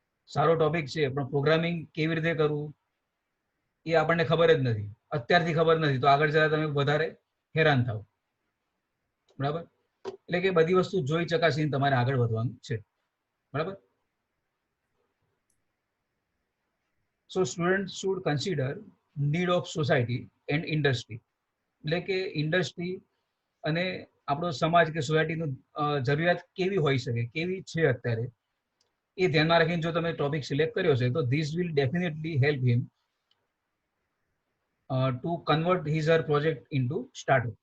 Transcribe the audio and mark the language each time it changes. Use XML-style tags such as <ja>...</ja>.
<gu>સારો ટોપિક છે પણ પ્રોગ્રામિંગ કેવી રીતે કરવું એ આપણને ખબર જ નથી, અત્યારથી ખબર નથી તો આગળ જતા તમે વધારે હેરાન થાવ, બરાબર. એટલે કે બધી વસ્તુ જોઈ ચકાસીને તમારે આગળ વધવાનું છે, બરાબર.</gu> <en>So students should consider need of society and industry.</en> <gu>એટલે કે ઇન્ડસ્ટ્રી અને આપણો સમાજ કે સોસાયટીનું જરૂરિયાત કેવી હોઈ શકે, કેવી છે અત્યારે, એ ધ્યાનમાં રાખીને જો તમે ટોપિક સિલેક્ટ કર્યો છે તો</gu> <en>This will definitely help him to convert his her project into startup.</en>